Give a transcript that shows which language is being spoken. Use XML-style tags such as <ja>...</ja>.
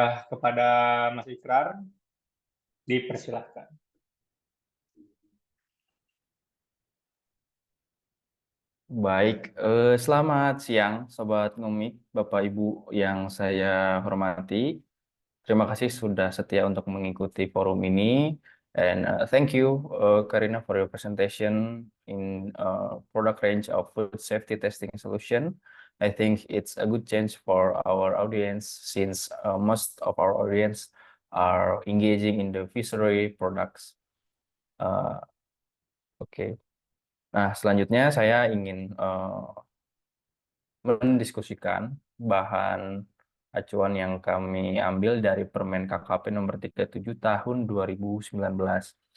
<id>Kepada Mas Ikrar, dipersilahkan. Baik, selamat siang Sobat Ngomik, Bapak Ibu yang saya hormati. Terima kasih sudah setia untuk mengikuti forum ini.</id> <en>And thank you, Karina, for your presentation in product range of food safety testing solution. I think it's a good chance for our audience since most of our audience are engaging in the fishery products. Oke.</en> <id>Nah, selanjutnya saya ingin mendiskusikan bahan acuan yang kami ambil dari Permen KKP nomor 37 tahun 2019.</id>